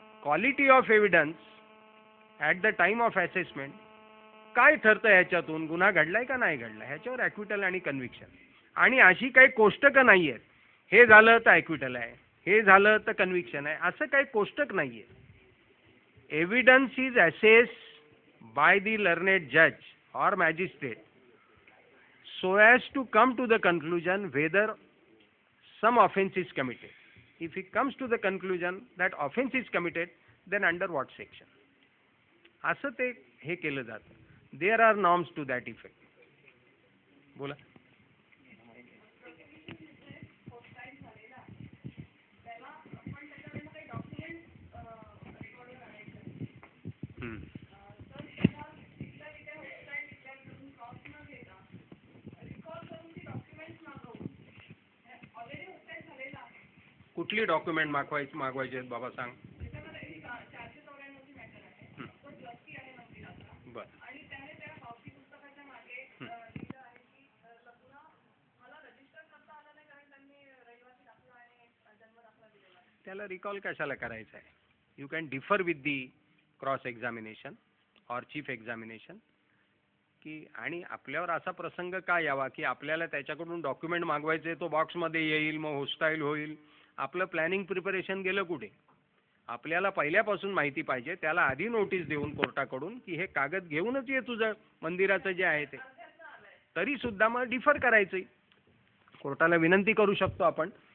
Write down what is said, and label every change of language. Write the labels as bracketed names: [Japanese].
[English] quality of evidence at the time of assessment [Marathi] काय ठरतं ह्याच्यातून, गुन्हा घडलाय का नाही घडला, ह्याच्यावर ॲक्विटल आणि कन्व्हिक्शन. आणि अशी काही कोष्टकं नाही आहेत, हे झालं तर ॲक्विटल आहे, हे झालं तर कन्व्हिक्शन आहे, असं काही कोष्टक नाही आहे. [English] Evidence is assess by the learned जज और magistrate so as to come to the conclusion whether some offense is committed. If he comes to the conclusion that offense is committed, then under what section? [Marathi] असं ते हे केलं जातं. [English] There are norms to that effect. [Marathi] बोला. कुठली document मागवायचे आहेत बाबा सांग. बर. त्याला रिकॉल कशाला करायचं आहे. [English] You can differ with the cross examination और chief examination की. [Marathi] आणि आपल्यावर असा प्रसंग का यावा की आपल्याला त्याच्याकडून डॉक्युमेंट मागवायचे, तो बॉक्समध्ये येईल, मग होस्टाईल होईल. आपलं प्लॅनिंग प्रिपरेशन गेलं कुठे. आपल्याला पहिल्यापासून माहिती पाहिजे, त्याला आधी नोटीस देऊन कोर्टाकडून की हे कागद घेऊनच ये तुझं मंदिराचं जे आहे ते, तरी सुद्धा मग डिफर करायचं. कोर्टाला विनंती करू शकतो आपण